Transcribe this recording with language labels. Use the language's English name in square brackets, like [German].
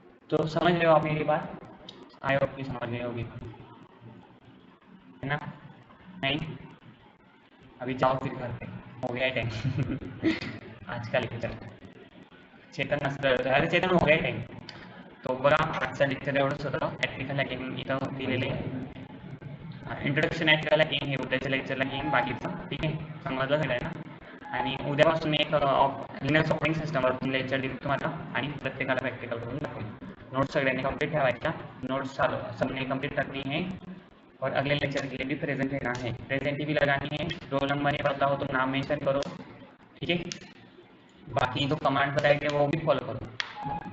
[Hindi] तो समझ रहे हो आप मेरी बात? आई होप कि समझ रही होगी, है ना? नहीं? अभी जाओ फिर घर पे, हो गया टाइम। आज का लेक्चर चेतन नसलं, अरे चेतन हो गया टाइम. [Marathi] तो बघा आजचा लेक्चर एवढंच होतं. टेक्निकल हॅकिंग इथं दिलेले इंट्रोडक्शन ॲक्टिकल हॅकिंग हे उद्याच्या लेक्चरला घेईन बाकीचं. ठीक आहे, समजलं सगळं ना. आणि उद्यापासून मी एक लिनक्स ऑपरेटिंग सिस्टमवर लेक्चर देईल तुम्हाला, आणि प्रत्येकाला प्रॅक्टिकल करून दाखवेल. नोट्स सगळ्यांनी कंप्लीट ठेवायच्या, [Hindi] नोट्स सबने कंप्लीट करनी है, और अगले लेक्चर के लिए भी प्रेजेंट रहना है. प्रेजेंट भी लगानी है, रोल नंबर नहीं पता हो तो नाम मेंशन करो. ठीक है, बाकी जो कमांड बताएंगे वो भी फॉलो करो.